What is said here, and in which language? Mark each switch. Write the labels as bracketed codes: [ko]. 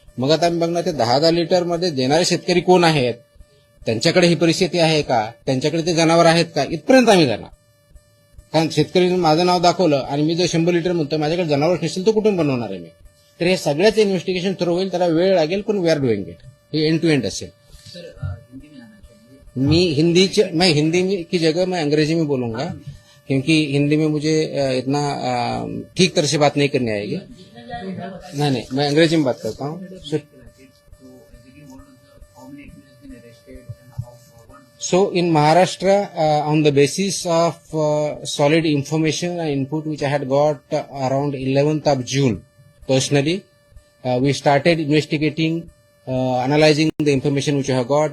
[mr] मग आता आम्ही बघणार ते 10,000 लिटर मध्ये देणारे शेतकरी कोण आहेत, त्यांच्याकडे ही परिस्थिती आहे का, त्यांच्याकडे ते जनावर आहेत का, इथपर्यंत आम्ही जाणार. कारण शेतकरीने माझं नाव दाखवलं आणि मी जर 100 लिटर म्हणतो माझ्याकडे जनावर नसेल तर कुठून बनवणार आहे मी. तर हे सगळ्याच इन्व्हेस्टिगेशन थ्रू होईल, त्याला वेळ लागेल पण [en] We are doing it. [mr] हे एंड टू एंड असेल. [hi] सर हिंदी में आना चाहिए. मैं हिंदी की जगह मैं अंग्रेजी में बोलूंगा क्योंकि हिंदी में मुझे इतना ठीक तरह से बात नहीं करनी आएगी. नहीं, मैं अंग्रेजी में बात करता हूँ. [en] So in Maharashtra, on the basis of solid information and input which I had got around 11th of June, personally, we started investigating, analyzing the information which I have got.